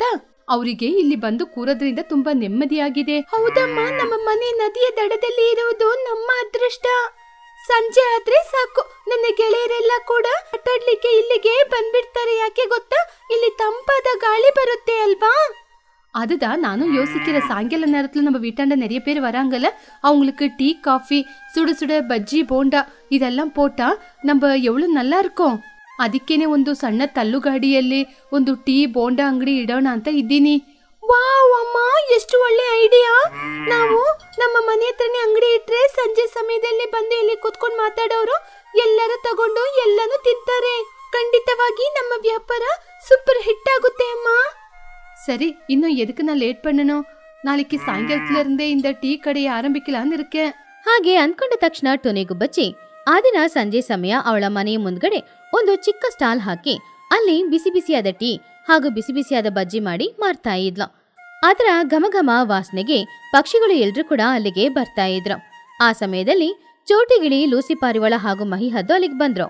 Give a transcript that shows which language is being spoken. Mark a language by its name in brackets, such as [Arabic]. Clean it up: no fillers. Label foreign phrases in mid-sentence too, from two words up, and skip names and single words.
[Kannada] ಅವರಿಗೆ ಇಲ್ಲಿ ಬಂದು ಕೂರೋದ್ರಿಂದ ತುಂಬಾ ನೆಮ್ಮದಿಯಾಗಿದೆ. ಹೌದಮ್ಮ, ನಮ್ಮ ಮನೆ ನದಿಯ ದಡದಲ್ಲಿ ಇರುವುದು ನಮ್ಮ ಅದೃಷ್ಟ. ಸಂಜೆ ಆದ್ರೆ ಸಾಕು ನನ್ನ ಗೆಳೆಯರೆಲ್ಲ ಕೂಡ ಆಟಾಡ್ಲಿಕ್ಕೆ ಇಲ್ಲಿಗೆ ಬಂದ್ಬಿಡ್ತಾರೆ. ಯಾಕೆ ಗೊತ್ತಾ? ಇಲ್ಲಿ ತಂಪಾದ ಗಾಳಿ ಬರುತ್ತೆ ಅಲ್ವಾ. [Tamil] அதுதான் நானும் யோசிக்கிற. சாயங்கால நேரத்துல நம்ம வீட்டாண்ட நிறைய பேர் வராங்கல்ல, அவங்களுக்கு டீ காஃபி சுட சுட பஜ்ஜி போண்டா ಇದೆல்லாம் போட்டா நம்ம எவ்வளவு நல்லா இருக்கும். [Kannada] ಅದಕ್ಕೇನೆ ಒಂದು ಸಣ್ಣ ತಳ್ಳುಗಾಡಿಯಲ್ಲಿ ಒಂದು ಟೀ ಬೋಂಡಾ ಅಂಗಡಿ ಇಡೋಣ ಅಂತ ಇದ್ದೀನಿ. ವಾವ್ ಅಮ್ಮ, ಎಷ್ಟು ಒಳ್ಳೆ ಐಡಿಯಾ. ನಾವು ನಮ್ಮ ಮನೆ ಹತ್ರನೇ ಅಂಗಡಿ ಇಟ್ರೆ ಸಂಜೆ ಸಮಯದಲ್ಲಿ ಬಂದು ಇಲ್ಲಿ ಕೂತ್ಕೊಂಡು ಮಾತಾಡೋರು ಎಲ್ಲರೂ ತಗೊಂಡು ಎಲ್ಲಾನು ತಿಂತಾರೆ. ಖಂಡಿತವಾಗಿ ನಮ್ಮ ವ್ಯಾಪಾರ ಸೂಪರ್ ಹಿಟ್ ಆಗುತ್ತೆ ಅಮ್ಮ. [Tamil] சரி, இன்னும் எதுக்கு நான் லேட் பண்ணணும்? நாளைக்கு சாயங்காலத்துல இருந்தே இந்த டீ கடையை ஆரம்பிக்கலான்னு இருக்கேன். [Kannada] ಹಾಗೆ ಅನ್ಕೊಂಡ ತಕ್ಷಣ ಟುನಿಗುಬ್ಬಚ್ಚಿ ಆ ದಿನ ಸಂಜೆ ಸಮಯ ಅವಳ ಮನೆಯ ಮುಂದ್ಗಡೆ ಒಂದು ಚಿಕ್ಕ ಸ್ಟಾಲ್ ಹಾಕಿ ಅಲ್ಲಿ ಬಿಸಿ ಬಿಸಿಯಾದ ಟೀ ಹಾಗೂ ಬಿಸಿ ಬಿಸಿಯಾದ ಬಜ್ಜಿ ಮಾಡಿ ಮಾರ್ತಾ ಇದ್ಲು. ಅದರ ಘಮಘಮ ವಾಸನೆಗೆ ಪಕ್ಷಿಗಳು ಎಲ್ರೂ ಕೂಡ ಅಲ್ಲಿಗೆ ಬರ್ತಾ ಇದ್ರು. ಆ ಸಮಯದಲ್ಲಿ ಚೋಟಿಗಿಳಿ, ಲೂಸಿ ಪಾರಿವಾಳ ಹಾಗೂ ಮಹಿಹದ್ದು ಅಲ್ಲಿಗೆ ಬಂದ್ರು.